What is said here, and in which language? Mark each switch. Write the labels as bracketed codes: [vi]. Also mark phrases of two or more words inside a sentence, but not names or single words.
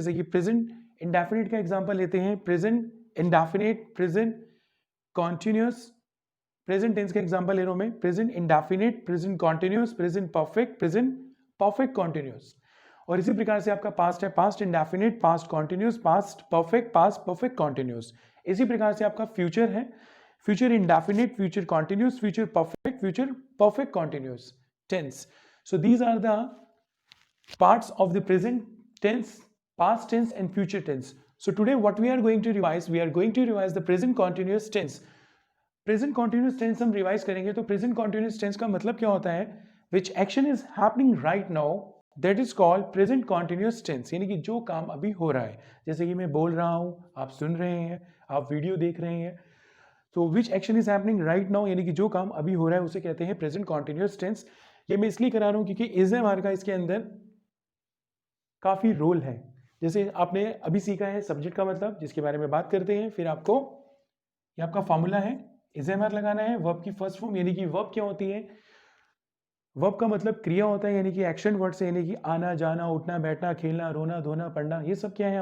[hi] जैसे कि [en] present indefinite [hi] का एग्जांपल लेते हैं, [en] present indefinite, present continuous, present tense [hi] का एग्जांपल ले रहा हूं मैं, [en] present indefinite, present continuous, present perfect continuous. [hi] और इसी प्रकार से आपका पास्ट है, [en] past indefinite, past continuous, past perfect continuous. [hi] इसी प्रकार से आपका फ्यूचर है, [en] future indefinite, future continuous, future perfect continuous tense. so these are the parts of the present tense, past tense and future tense. So today what we are going to revise, we are going to revise the present continuous tense. Present continuous tense [hi] हम revise करेंगे। तो [en] present continuous tense [hi] का मतलब क्या होता है? [en] Which action is happening right now, that is called present continuous tense। [hi] यानी कि जो काम अभी हो रहा है, जैसे कि मैं बोल रहा हूँ, आप सुन रहे हैं, आप वीडियो देख रहे हैं, तो [en] which action is happening right now [hi] यानी कि जो काम अभी हो रहा है उसे कहते हैं [en] present continuous tense। [hi] ये मैं इसलिए करा रहा हूँ क्योंकि [en] is am [hi] का इसके अंदर काफी रोल है। जैसे आपने अभी सीखा है सब्जेक्ट का मतलब, जिसके बारे में बात करते हैं, फिर आपको ये आपका फॉर्मूला है, [en] is am are [hi] लगाना है। वर्ब की [en] first form, [hi] यानी कि वर्ब क्या होती है? वर्ब का मतलब क्रिया होता है, यानी कि [en] action word [hi] से, यानी कि आना जाना, उठना बैठना, खेलना, रोना धोना, पढ़ना, ये सब क्या है?